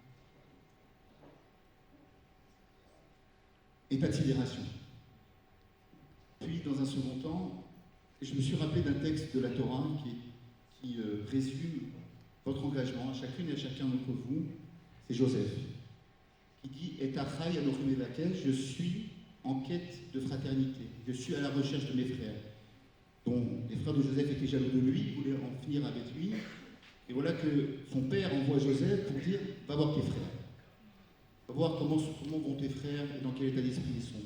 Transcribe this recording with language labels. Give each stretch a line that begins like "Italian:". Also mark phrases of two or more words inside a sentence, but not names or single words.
French: Et pas de sidération. Puis, dans un second temps, je me suis rappelé d'un texte de la Torah qui résume votre engagement à chacune et à chacun d'entre vous. C'est Joseph, qui dit «
Hebrew: את אחי אנכי מבקש
French: » je suis en quête de fraternité, je suis à la recherche de mes frères. Donc, les frères de Joseph étaient jaloux de lui, voulaient en finir avec lui. Et voilà que son père envoie Joseph pour dire « Va voir tes frères. Va voir comment vont tes frères et dans quel état d'esprit ils sont.